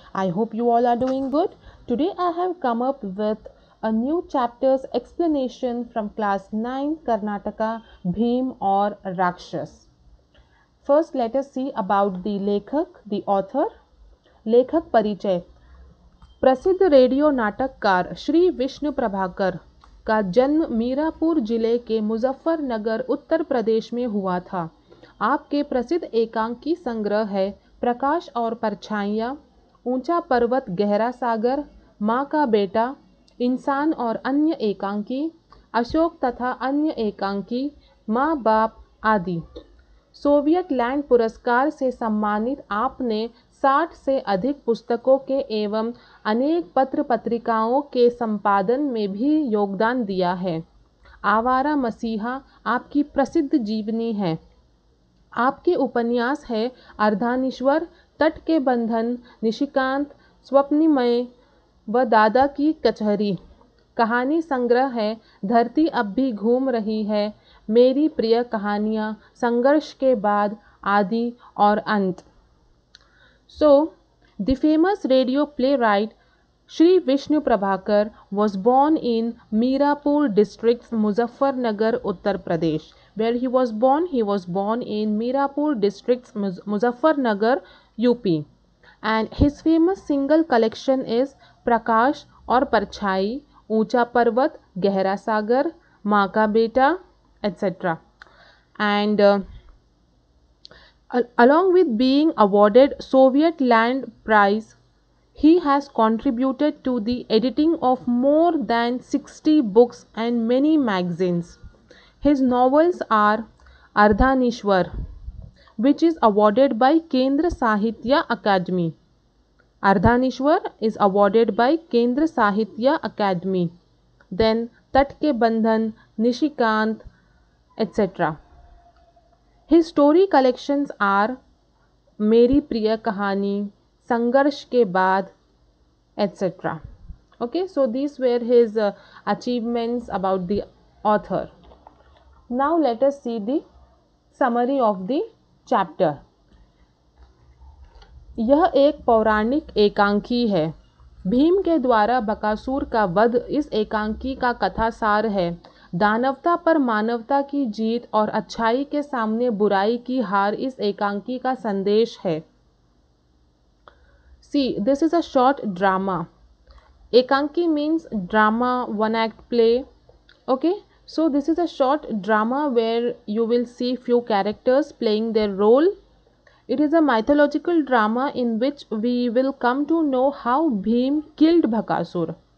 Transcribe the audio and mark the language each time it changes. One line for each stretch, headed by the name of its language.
English: I hope you all are doing good. Today I have come up with a new chapter's explanation from class 9 Karnataka Bhim or Rakshas. First let us see about the Lekhak, the author.
Hindi: लेखक परिचय प्रसिद्ध radio नाटककार श्री विष्णु प्रभाकर का जन्म मीरापुर जिले के मुजफ्फरनगर उत्तर प्रदेश में हुआ था। आपके प्रसिद्ध एकांकी संग्रह है प्रकाश और परछाइयाँ, ऊंचा पर्वत गहरा सागर, माँ का बेटा, इंसान और अन्य एकांकी, अशोक तथा अन्य एकांकी, माँ बाप आदि। सोवियत लैंड पुरस्कार से सम्मानित आपने 60 से अधिक पुस्तकों के एवं अनेक पत्र पत्रिकाओं के संपादन में भी योगदान दिया है। आवारा मसीहा आपकी प्रसिद्ध जीवनी है। आपके उपन्यास है अर्धानीश्वर, तट के बंधन, निशिकांत, स्वप्निमय व दादा की कचहरी। कहानी संग्रह है धरती अब भी घूम रही है, मेरी प्रिय कहानियाँ, संघर्ष के बाद, आदि और अंत।
English: So, the famous radio playwright Shri Vishnu Prabhakar was born in Mirapur district, Muzaffarnagar, Uttar Pradesh. Where he was born? He was born in Mirapur district, Muzaffarnagar, UP. And his famous single collection is Prakash और परछाई, ऊंचा पर्वत, गहरा सागर, माँ का बेटा, etc. And along with being awarded Soviet Land Prize, he has contributed to the editing of more than 60 books and many magazines. His novels are Ardhanishwar, which is awarded by Kendra Sahitya Akademi. Ardhanishwar is awarded by Kendra Sahitya Akademi. Then Tat Ke Bandhan, Nishikant, etc. His story collections are मेरी प्रिय कहानी, संघर्ष के बाद, etc. Okay, so these were his achievements about the author. Now let us see the summary of the chapter.
Hindi: यह एक पौराणिक एकांकी है। भीम के द्वारा बकासुर का वध इस एकांकी का कथासार है। दानवता पर मानवता की जीत और अच्छाई के सामने बुराई की हार इस एकांकी का संदेश है।
English: See, this is a short drama. Ekanki means drama, one act play. Okay, so this is a short drama where you will see few characters playing their role. It is a mythological drama in which we will come to know how Bhim killed Bhakasur.